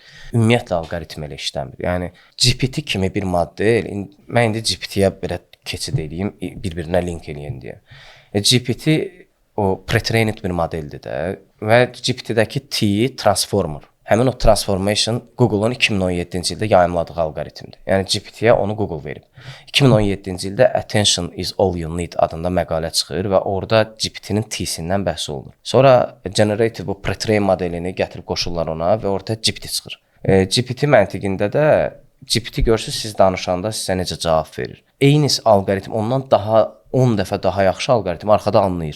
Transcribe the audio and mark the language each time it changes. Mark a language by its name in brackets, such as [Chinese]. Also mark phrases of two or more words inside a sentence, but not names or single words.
[Azerbaijani] Ümumiyyətlə alqoritm elə işləmir. Yəni GPT kimi bir model, mən indi GPT-yə belə keçid edeyim, bir-birinə link eləyən deyə. GPT o pre-trained bir modeldir də və GPT-dəki T transformer. Həmin o transformation Google-un 2017-ci ildə yayımladığı alqoritmdir. Yəni GPT-yə onu Google verib. 2017-ci ildə Attention is all you need adında məqalə çıxır və orada GPT-nin T-sindən bəhs olunur. Sonra generative bu pre-train modelini gətirib qoşurlar ona və orada GPT çıxır. GPT məntiqində də GPT görürsüz siz danışanda sizə necə cavab verir. Eyni alqoritm ondan daha 10 dəfə daha yaxşı alqoritm arxada anlayır.